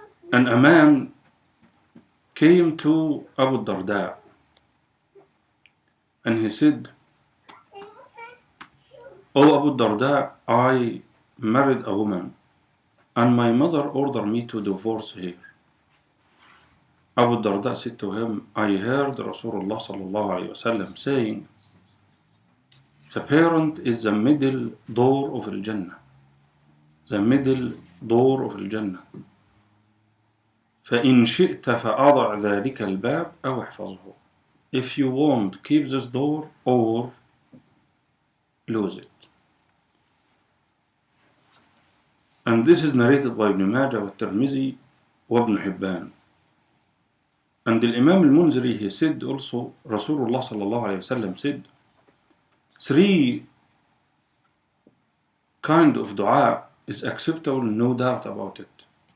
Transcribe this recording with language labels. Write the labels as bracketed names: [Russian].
[English] And a man came to Abu Darda and he said, "O Abu Darda, I married a woman and my mother ordered me to divorce her." Abu Darda said to him, "I heard Rasulullah sallallahu alayhi wasallam saying, the parent is the middle door of Al-Jannah. The middle door of Al-Jannah. [Arabic] فإن شئت فأضع ذلك الباب أو احفظه. [English] If you want, keep this door or lose it." And this is narrated by Ibn Majah والترمذي وابن حبان. And the Imam al-Munziri, he said also, Rasulullah sallallahu alayhi wa sallam said, 3 kind of dua is acceptable, no doubt about it.